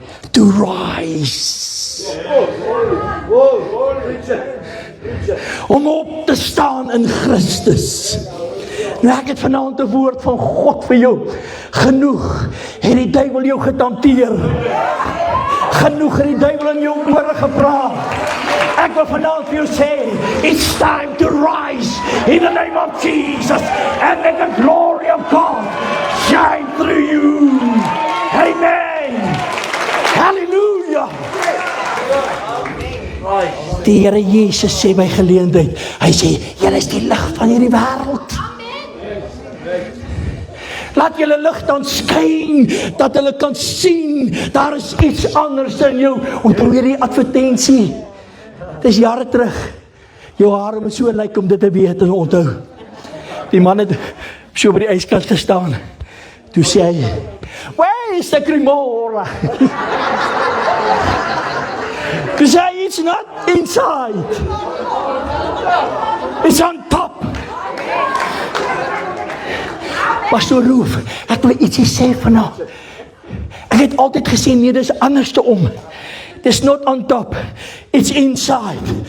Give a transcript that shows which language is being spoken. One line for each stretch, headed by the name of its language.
English: To rise.
Afrikaans: Om op te staan in Christus. Nou ek het vanaand 'n woord van God vir jou. Genoeg het die duiwel jou getanteer. Genoeg het die duiwel in jou ore gepraat. Ek wil vanaand vir jou sê,
English: it's time to rise in the name of Jesus and let the glory of God shine through you.
Afrikaans: Amen. Hallelujah. Die Here Jesus sê by geleentheid, hy sê, julle is die lig van hierdie wêreld. Laat julle lig dan skyn, dat hulle kan sien, daar is iets anders in jou. Onthou hierdie advertensie. Dis jare terug. Jou hare moet so lyk om dit te weet en onthou. Die man het so by die ijskast gestaan. Toe sê hy,
English: where is the Cremora?
Afrikaans: Toe sê hy,
English: it's not inside. It's on top.
Afrikaans: Pastor Roof, ek wil ietsie sê vanaf. Ek het altyd gesê, nee, dis anders te om.
English: It's not on top, it's inside.